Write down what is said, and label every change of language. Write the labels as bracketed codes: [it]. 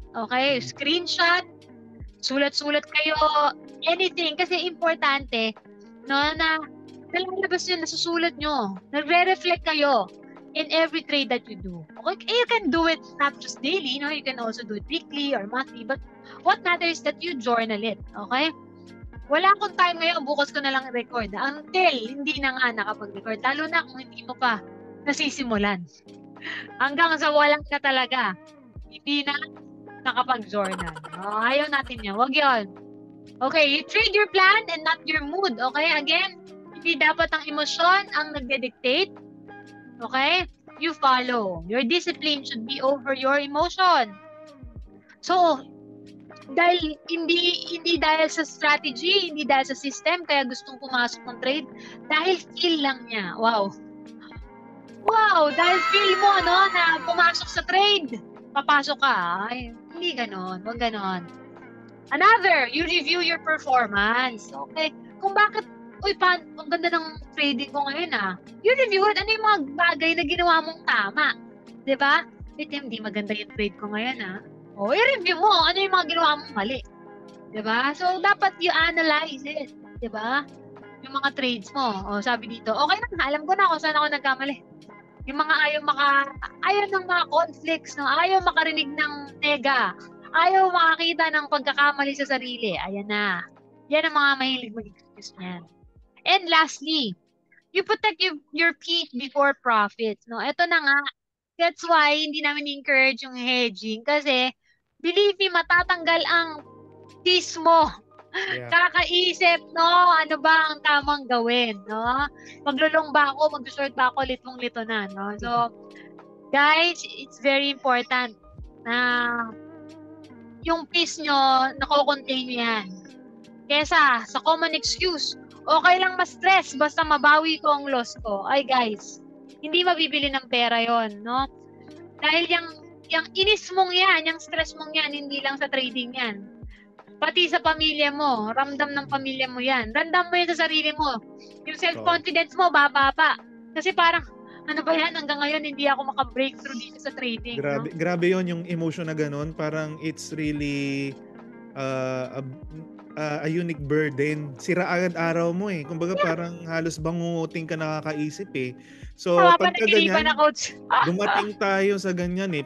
[tl] Okay, screenshot, sulat-sulat kayo, anything, kasi importante, no, na nalalabas yun, nasusulat nyo, nagre-reflect kayo [en] in every trade that you do. Okay, you can do it not just daily, no, you can also do it weekly or monthly, but what matters is that you journal it. Okay? [tl] Wala akong time ngayon, bukas ko na lang record. Until hindi na nga nakapag-record. Lalo na kung hindi mo pa nasisimulan. Hanggang sa walang na talaga. Hindi na nakapag-journal. Ayaw natin yan. Huwag yun. [en] Okay, you trade your plan and not your mood. [tl] Okay, again, hindi dapat ang emosyon ang nagde-dictate. [en] Okay? You follow. Your discipline should be over your emotion. [tl] So, dahil hindi dahil sa strategy, hindi dahil sa system, kaya gustong pumasok ng trade, dahil feel lang niya. Wow, dahil feel mo, no, na pumasok sa trade, papasok ka. Ay, hindi ganon, wag ganon. [en] Another, you review your performance. [tl] Okay, kung bakit, ang ganda ng trading ko ngayon [en] you review it, [tl] ano yung mga bagay na ginawa mong tama, diba? Hindi maganda yung trade ko ngayon i-review mo ano yung mga ginawa mong mali. Diba? So, dapat [en] you analyze it. [tl] Diba? Yung mga trades mo. Sabi dito, okay na, alam ko na kung saan ako nagkamali. Yung mga ayaw ng mga conflicts, no? Ayaw makarinig ng nega. Ayaw makakita ng pagkakamali sa sarili. Ayan na. Yan ang mga mahilig mag-excuse niyan. [en] And lastly, you protect your peace before profits. [tl] No? Ito na nga. That's why hindi namin encourage yung hedging kasi believe me, matatanggal ang peace mo. Yeah. Kakaisip, no? Ano ba ang tamang gawin, no? Maglulong ba ako, mag-short ba ako, litong-lito na, no? [en] So, guys, it's very important [tl] na yung peace nyo, nako-contain nyo yan. Kesa, sa common excuse, okay lang ma-stress, basta mabawi ko ang loss ko. Ay, guys, hindi mabibili ng pera yon, no? Dahil yung inis mong yan, yung stress mong yan, hindi lang sa trading yan. Pati sa pamilya mo, ramdam ng pamilya mo yan. Ramdam mo yan sa sarili mo. Yung self-confidence mo, bababa. Kasi parang, ano ba yan, hanggang ngayon hindi ako maka-breakthrough dito sa trading. Grabe yon yung emotion na ganun. [en] Parang it's really a unique burden. [tl] Sira agad araw mo eh. Kumbaga parang halos banguting ka nakakaisip eh. So, pagka ganyan, dumating tayo sa ganyan eh.